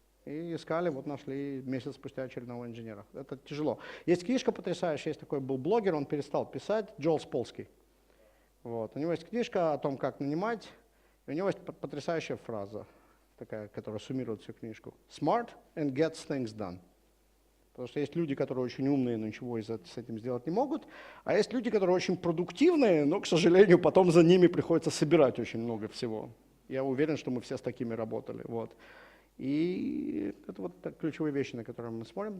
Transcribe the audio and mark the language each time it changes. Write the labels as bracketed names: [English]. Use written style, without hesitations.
[Russian] И искали, вот нашли месяц спустя очередного инженера. Это тяжело. Есть книжка потрясающая, есть такой был блогер, он перестал писать, Джоэл Сполский. Вот. У него есть книжка о том, как нанимать, и у него есть потрясающая фраза, такая, которая суммирует всю книжку. [English] Smart and gets things done. [Russian] Потому что есть люди, которые очень умные, но ничего с этим сделать не могут, а есть люди, которые очень продуктивные, но, к сожалению, потом за ними приходится собирать очень много всего. Я уверен, что мы все с такими работали. Вот. И это вот ключевые вещи, на которые мы смотрим.